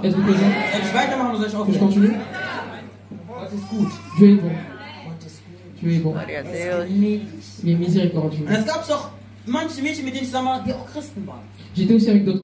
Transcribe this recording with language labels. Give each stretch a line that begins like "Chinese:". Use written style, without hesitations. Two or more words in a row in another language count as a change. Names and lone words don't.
French: Êtes-vous présent?
German: Soll ich weitermachen oder soll ich
French: Que je
German: aufhören?
French: continue?
German: Gott ist gut.
French: Dieu est bon.
German: Gott ist gut.
French: Tu es bon.
Portuguese: Gloria a
German: Er
Portuguese: Deus.
German: ist gnädig.
French: Il est miséricordieux.
German: Und es gab doch manche Mädchen, mit denen ich zusammen war, die auch Christen waren.
French: J'étais aussi avec d'autres